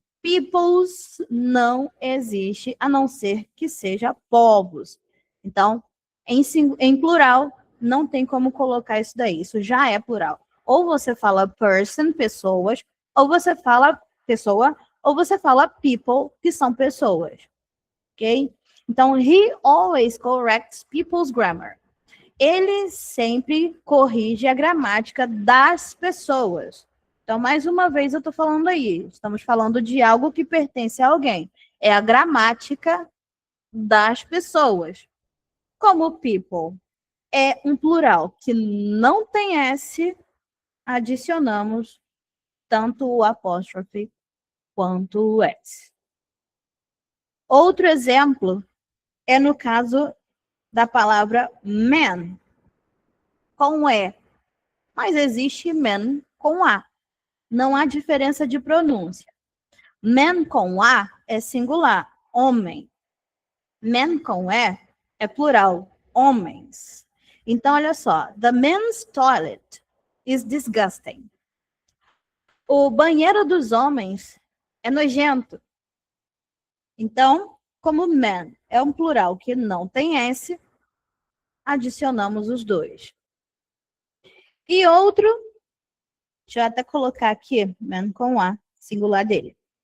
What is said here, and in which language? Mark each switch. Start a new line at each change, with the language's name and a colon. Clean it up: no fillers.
Portuguese: Peoples não existe, a não ser que seja povos. Então, em plural, não tem como colocar isso daí. Isso já é plural. Ou você fala person, pessoas, ou você fala pessoa, ou você fala people, que são pessoas. Ok?
English: Então, he always corrects people's grammar.
Portuguese: Ele sempre corrige a gramática das pessoas. Então, mais uma vez, eu estou falando aí. Estamos falando de algo que pertence a alguém. É a gramática das pessoas. Como people é um plural que não tem S, adicionamos tanto o apóstrofe quanto o S. Outro exemplo é no caso da palavra man, com E. Mas existe man com A. Não há diferença de pronúncia. Man com A é singular, homem. Man com E é plural, homens. Então, olha só.
English: The men's toilet is disgusting.
Portuguese: O banheiro dos homens é nojento. Então, como man é um plural que não tem S, adicionamos os dois. E outro, deixa eu até colocar aqui, man com A, singular dele.